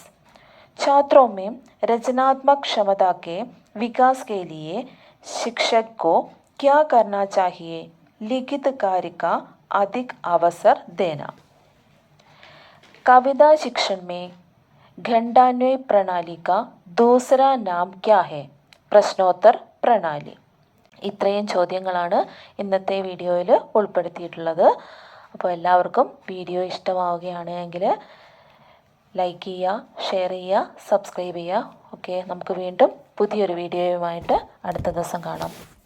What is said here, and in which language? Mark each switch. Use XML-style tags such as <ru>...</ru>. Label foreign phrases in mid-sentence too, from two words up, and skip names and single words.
<hi>छात्रों में रचनात्मक क्षमता के विकास के लिए शिक्षक को क्या करना चाहिए? लिखित कार्य का अधिक अवसर देना. कविता शिक्षण में ഖണ്ഡാന്വയ प्रणाली का दूसरा नाम क्या है? प्रश्नोत्तर प्रणाली.</hi> <ml>ഇത്രയും ചോദ്യങ്ങളാണ് ഇന്നത്തെ വീഡിയോയിൽ ഉൾപ്പെടുത്തിയിട്ടുള്ളത്. അപ്പോൾ എല്ലാവർക്കും വീഡിയോ ഇഷ്ടമാവുകയാണ് എങ്കിൽ ലൈക്ക് ചെയ്യുക, ഷെയർ ചെയ്യുക, സബ്സ്ക്രൈബ് ചെയ്യുക. ഓക്കെ, നമുക്ക് വീണ്ടും പുതിയൊരു വീഡിയോയുമായിട്ട് അടുത്ത ദിവസം കാണാം.</ml>